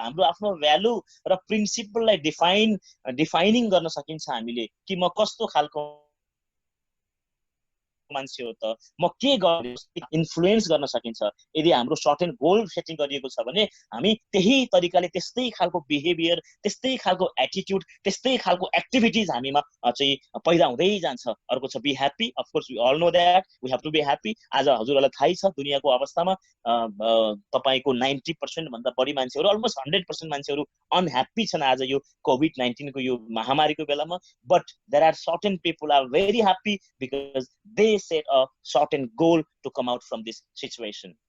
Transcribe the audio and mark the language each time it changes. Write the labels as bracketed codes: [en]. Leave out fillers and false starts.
[ne] हाम्रो आफ्नो भ्यालु र प्रिन्सिपललाई डिफाइनिङ गर्न सकिन्छ हामीले कि म कस्तो खालको मान्छे हो त, म के गर्छु, इन्फ्लुएन्स गर्न सकिन्छ। यदि हाम्रो सर्टेन गोल सेटिङ गरिएको छ भने हामी त्यही तरिकाले त्यस्तै खालको बिहेभियर, त्यस्तै खालको एटिट्युड, त्यस्तै खालको एक्टिभिटिज हामीमा चाहिँ पैदा हुँदै जान्छ। अर्को छ [en] Be happy. Of course we all know that we have to be happy. [ne] आज हजुरहरूलाई थाहै छ दुनियाँको अवस्थामा तपाईँको 90% भन्दा बढी मान्छेहरू, अलमोस्ट 100% मान्छेहरू अनह्याप्पी छन् आज यो कोभिड-19 को यो महामारीको बेलामा। [en] But there are certain people are very happy because they set a certain goal to come out from this situation.